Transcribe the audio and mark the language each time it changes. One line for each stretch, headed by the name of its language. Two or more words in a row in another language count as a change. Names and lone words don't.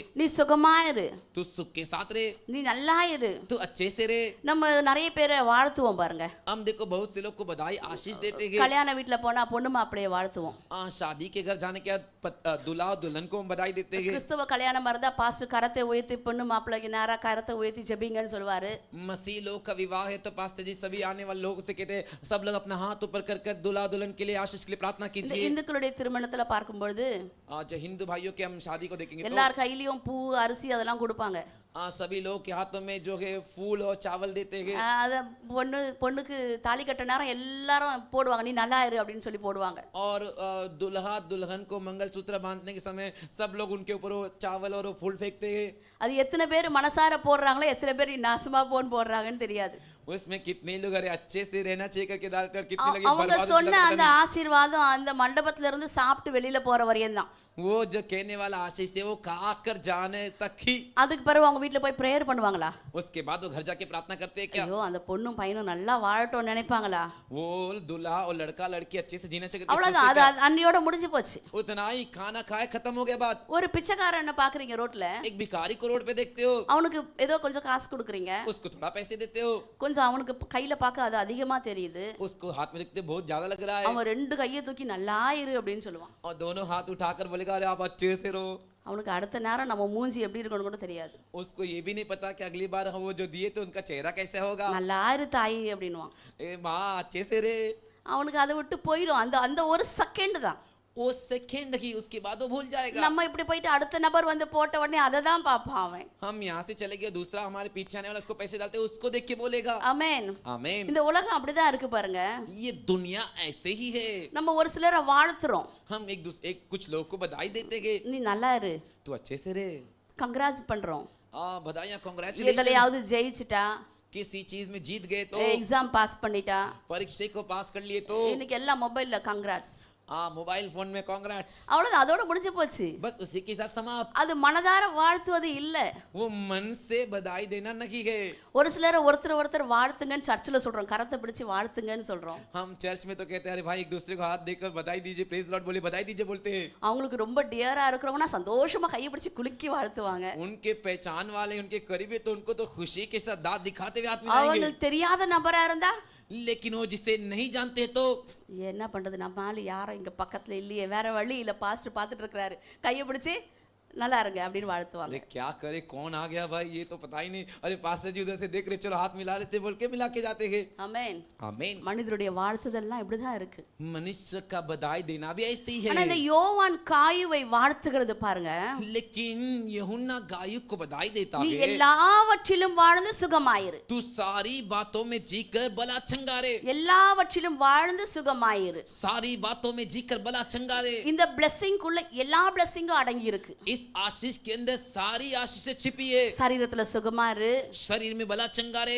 Tamil: நீ சுகமாயிரு,
Hindi: तू सुख के साथ रे,
Tamil: நீ நல்லா இரு.
Hindi: तू अच्छे से रे.
Tamil: நம்ம நிறைய பேரை வாழ்த்துவோம் பாருங்க.
Hindi: हम देखो बहुत से लोग को बधाई आशीष देते हैं.
Tamil: கல்யாண வீட்டுல போனா பொண்ணு மாப்பிள்ளைய வாழ்த்துவோம்.
Hindi: शादी के घर जाने के बाद दूल्हा और दुल्हन को हम बधाई देते हैं.
Tamil: கிறிஸ்தவ கல்யாணமா இருந்தா பாஸ்டர் கரத்தை உயர்த்தி பொண்ணு மாப்பிள்ளைக்கு நேரா கரத்தை உயர்த்தி ஜெபிங்கன்னு சொல்லுவாரு.
Hindi: मसीह लोग का विवाह है तो पास्टर जी सभी आने वाले लोगों से कहते हैं, सब लोग अपना हाथ ऊपर कर कर दूल्हा दुल्हन के लिए आशीष के लिए प्रार्थना
Tamil: இந்த
Hindi: कीजिए.
Tamil: இந்துக்களுடைய திருமணத்துல பார்க்கும்பொழுது
Hindi: आज हिंदू भाइयों के हम शादी को देखेंगे तो
Tamil: எல்லார் கையிலயும் பூ அரிசி அதெல்லாம் கொடுப்பாங்க.
Hindi: सभी लोग के हाथों में जो है फूल और चावल देते हैं.
Tamil: அத பொண்ணுக்கு தாலி கட்ட நேரம் எல்லாரும் போடுவாங்க, நீ நல்லா இரு அப்படின்னு சொல்லி போடுவாங்க.
Hindi: और दुल्हा दुल्हन को मंगलसूत्र बांधने के समय सब लोग उनके ऊपर वो चावल और वो फूल फेंकते हैं.
Tamil: அது எத்தனை பேர் மனசார போடுறாங்களோ எத்தனை பேர் நாசமா போன் போடுறாங்கன்னு தெரியாது.
Hindi: उसमें कितने लोग अरे अच्छे से रहना चाहिए करके डालते और कितने लोग
Tamil: அவங்க
Hindi: बर्बाद
Tamil: சொன்ன
Hindi: करते
Tamil: அந்த
Hindi: हैं.
Tamil: ஆசீர்வாதம் அந்த மண்டபத்துல இருந்து சாப்பிட்டு வெளியில போற வரையும் தான்.
Hindi: वो जो कहने वाला आशीष है वो खा कर जाने तक ही.
Tamil: அதுக்கு பிறகு அவங்க வீட்டுல போய் பிரேயர் பண்ணுவாங்களா?
Hindi: उसके बाद वो घर जाके प्रार्थना करते हैं क्या?
Tamil: ஐயோ அந்த பொண்ணும் பையனும் நல்லா வாழட்டும் நினைப்பாங்களா?
Hindi: वो दूल्हा और लड़का लड़की अच्छे से जीना चाहिए.
Tamil: அவ்வளவுதான், அது அன்னையோட முடிஞ்சு போச்சு.
Hindi: उतना ही खाना खाए खत्म हो गया बात.
Tamil: ஒரு பிச்சைக்காரனை பாக்குறீங்க ரோட்ல,
Hindi: एक भिखारी को रोड पे देखते हो,
Tamil: அவனுக்கு ஏதோ கொஞ்சம் காசு கொடுக்குறீங்க,
Hindi: उसको थोड़ा पैसे देते हो,
Tamil: கொஞ்சம் அவனுக்கு கையில பார்க்க அது அதிகமா தெரியுது,
Hindi: उसको हाथ में देखते बहुत ज्यादा लग रहा है,
Tamil: அவன் ரெண்டு கையை தூக்கி நல்லா இரு அப்படின்னு சொல்லுவான்.
Hindi: और दोनों हाथ उठाकर बोलेगा अरे आप अच्छे से रहो.
Tamil: அவனுக்கு அடுத்த நேரம் நம்ம மூஞ்சி எப்படி இருக்கணும் கூட தெரியாது.
Hindi: उसको ये भी नहीं पता कि अगली बार हम वो जो दिए तो उनका चेहरा कैसे होगा.
Tamil: நல்லா இரு தாயி அப்படின்னுவான்.
Hindi: ए माँ अच्छे से रे.
Tamil: அவனுக்கு அதை விட்டு போயிடும். அந்த அந்த ஒரு செகண்ட் தான்.
Hindi: वो सेकंड ही, उसके बाद वो भूल जाएगा.
Tamil: நம்ம இப்படி போயிட்டு அடுத்த நபர் போட்ட உடனே அதை தான் பார்ப்பான் அவன்.
Hindi: हम यहाँ से चले गए, दूसरा हमारे पीछे आने वाला उसको पैसे डालते उसको देख के बोलेगा.
Tamil: ஆமென்.
Hindi: आमीन.
Tamil: இந்த உலகம் அப்படிதான் இருக்கு பாருங்க.
Hindi: ये दुनिया ऐसे ही है.
Tamil: நம்ம ஒரு சிலரை வாழ்த்துறோம்,
Hindi: हम एक कुछ लोग को बधाई देते हैं,
Tamil: நீ நல்லா இரு,
Hindi: तू अच्छे से रे.
Tamil: கங்க்ராட்ஸ் பண்றோம்.
Hindi: बधाइयाँ, कांग्रेचुलेशन.
Tamil: எதுலயாவது ஜெயிச்சிட்டா,
Hindi: किसी चीज में जीत गए तो,
Tamil: எக்ஸாம் பாஸ் பண்ணிட்டா,
Hindi: परीक्षा को पास कर लिए तो,
Tamil: இன்னைக்கு எல்லாம் மொபைல்ல கங்க்ராட்ஸ்.
Hindi: मोबाइल फोन में कांग्रेट्स.
Tamil: அவ்வளவுதான், அதோட முடிஞ்சு போச்சு.
Hindi: बस उसी के साथ समाप्त.
Tamil: அது மனதார வாழ்த்துவது இல்ல.
Hindi: वो मन से बधाई देना नहीं है.
Tamil: ஒரு சிலரை ஒருத்தர் வாழ்த்துங்கன்னு சர்ச்சில் சொல்றோம், கரத்தை பிடிச்சு வாழ்த்துங்கன்னு சொல்றோம்.
Hindi: हम चर्च में तो कहते हैं अरे भाई एक दूसरे को हाथ देकर बधाई दीजिए,
English: praise Lord
Hindi: बोले बधाई दीजिए बोलते हैं.
Tamil: அவங்களுக்கு ரொம்ப டியரா இருக்கிறவங்கன்னா சந்தோஷமா கையை பிடிச்சு குலுக்கி வாழ்த்துவாங்க.
Hindi: उनके पहचान वाले उनके करीब है तो उनको तो खुशी के साथ दांत दिखाते हुए हाथ मिलाएंगे.
Tamil: அவங்களுக்கு தெரியாத நபரா இருந்தா,
Hindi: लेकिन वो जिसे नहीं जानते तो
Tamil: என்ன பண்றது, நம்ம ஆளு யாரும் இங்க பக்கத்துல இல்லையே, வேற வழி இல்ல, பாஸ்டர் பார்த்துட்டு இருக்கிறாரு, கையை பிடிச்சு நல்லா இருங்க அப்படின்னு வாழ்த்துவாங்க.
Hindi: अरे क्या करे, कौन आ गया भाई, ये तो पता ही नहीं, अरे पास्टर जी उधर से देख रहे, चलो हाथ मिला लेते बोल के मिला के जाते हैं।
Tamil: ஆமென்.
Hindi: आमीन।
Tamil: மனிதருடைய வாழ்த்துதல்லாம் இப்படிதான் இருக்கு.
Hindi: मनुष्य का बधाई देना भी ऐसे ही
Tamil: ஆனா
Hindi: है,
Tamil: இந்த யோவான் காயுவை வாழ்த்துகிறது பாருங்க,
Hindi: लेकिन यूहन्ना गायक को बधाई देता
Tamil: நீ
Hindi: है,
Tamil: எல்லாவற்றிலும் வாழ்ந்து சுகமாயிரு,
Hindi: तू सारी बातों में जीकर बला चंगारे,
Tamil: எல்லாவற்றிலும் வாழ்ந்து சுகமாயிரு.
Hindi: सारी बातों में जीकर बला चंगारे।
Tamil: இந்த blessing குள்ள எல்லா blessingம் அடங்கி இருக்கு.
Hindi: इस आशीष के अंदर सारी आशीषें छिपी है।
Tamil: சரீரத்துல சுகமாயிரு,
Hindi: शरीर में बला चंगारे,